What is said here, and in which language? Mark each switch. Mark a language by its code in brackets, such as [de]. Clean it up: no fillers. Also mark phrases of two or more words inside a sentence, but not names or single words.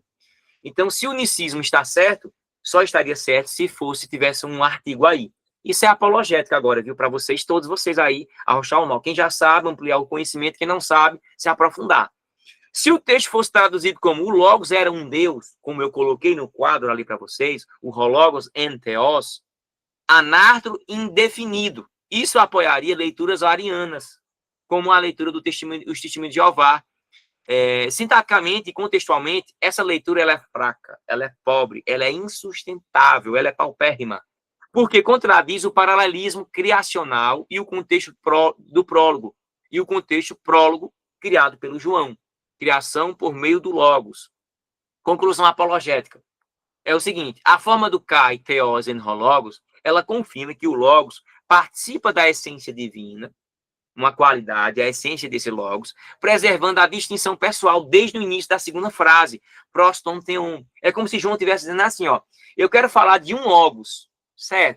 [pt] Então, se o unicismo está certo, só estaria certo se tivesse um artigo aí. Isso é apologética agora, viu? Para vocês, todos vocês aí, arrochar o mal. Quem já sabe, ampliar o conhecimento. Quem não sabe, se aprofundar. Se o texto fosse traduzido como o Logos era um Deus, como eu coloquei no quadro ali para vocês, o [el] ὁ λόγος ἦν θεός, [pt] anártro indefinido. Isso apoiaria leituras arianas, como a leitura dos testemunhos de Jeová. Sintaticamente e contextualmente, essa leitura ela é fraca, ela é pobre, ela é insustentável, ela é paupérrima, porque contradiz o paralelismo criacional e o contexto do prólogo, e o contexto prólogo criado pelo João. Criação por meio do Logos. Conclusão apologética. É o seguinte, a forma do [el] καὶ, θεὸς ἦν ὁ λόγος, [pt] ela confirma que o Logos participa da essência divina, uma qualidade, a essência desse logos, preservando a distinção pessoal desde o início da segunda frase, [el] πρὸς τὸν θεόν. [pt] É como se João estivesse dizendo assim, ó, eu quero falar de um logos, certo?